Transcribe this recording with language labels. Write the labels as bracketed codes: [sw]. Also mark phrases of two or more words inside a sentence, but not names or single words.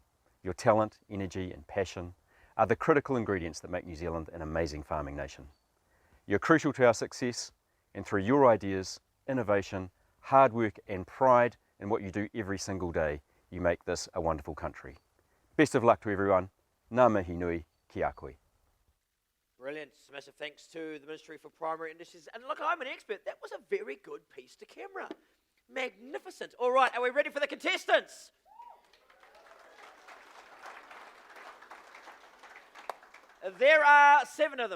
[en] Your talent, energy and passion are the critical ingredients that make New Zealand an amazing farming nation. You're crucial to our success, and through your ideas, innovation, hard work and pride in what you do every single day, you make this a wonderful country. Best of luck to everyone. [mi] Ngā mihi nui ki a koe. [en] Brilliant. Massive thanks to the Ministry for Primary Industries. And look, I'm an expert. That was a very good piece to camera. Magnificent. All right, are we ready for the contestants? There are 7 of them.